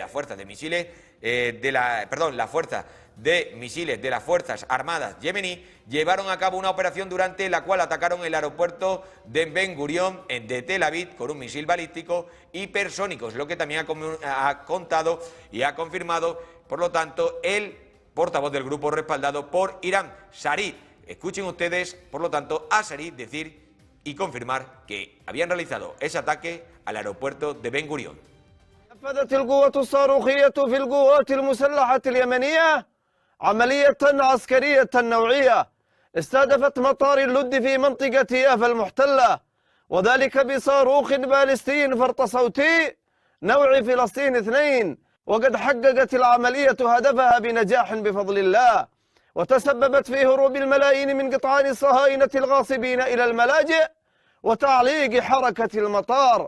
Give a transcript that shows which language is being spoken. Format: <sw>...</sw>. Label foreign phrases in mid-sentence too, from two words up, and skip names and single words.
<es>La fuerza de misiles de las Fuerzas Armadas yemení llevaron a cabo una operación durante la cual atacaron el aeropuerto de Ben Gurión de Tel Aviv con un misil balístico hipersónico, es lo que también ha contado y ha confirmado, por lo tanto, el portavoz del grupo respaldado por Irán, Sharit. Escuchen ustedes, por lo tanto, a Sharit decir y confirmar que habían realizado ese ataque al aeropuerto de Ben Gurión.</es> <ar>نفذت القوة الصاروخية في القوات المسلحة اليمنية عملية عسكرية نوعية استهدفت مطار اللد في منطقة يافا المحتلة، وذلك بصاروخ باليستي فرط صوتي نوع فلسطين 2، وقد حققت العملية هدفها بنجاح بفضل الله، وتسببت في هروب الملايين من قطعان الصهاينة الغاصبين إلى الملاجئ وتعليق حركة المطار.</ar>